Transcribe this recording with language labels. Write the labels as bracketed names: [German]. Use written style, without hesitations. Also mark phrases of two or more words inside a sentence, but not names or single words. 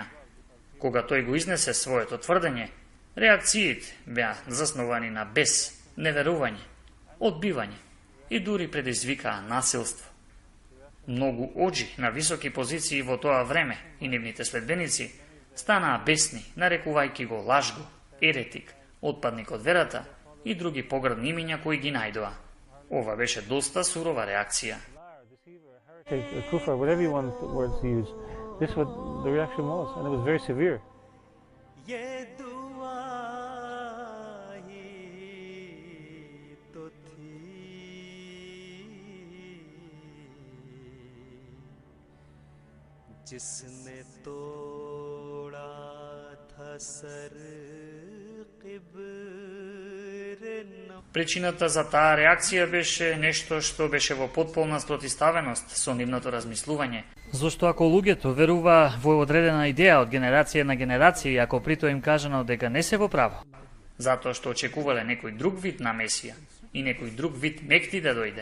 [Macedonian] Кога тој го изнесе своето тврдење, реакциите беа засновани на бес, неверување, одбивање и дури предизвикаа насилство. Многу оџи на високи позиции во тоа време и нивните следбеници станаа бесни, нарекувајќи го лажго, еретик, отпадник од верата и други погрдни имиња кои ги најдоа. Ова беше доста сурова реакција. [English] Kufar, whatever you want words to use, this is what the reaction was, and it was very severe. [Hindi] जिसने तोड़ा था सर क़िब्र [Macedonian] Причината за таа реакција беше нешто што беше во потполна спротивставеност со нивното размислување. Зошто ако луѓето верува во одредена идеја од генерација на генерација, и ако прито им кажано дека не се во право, затоа што очекувале некој друг вид на Месија и некој друг вид Мехди да дојде.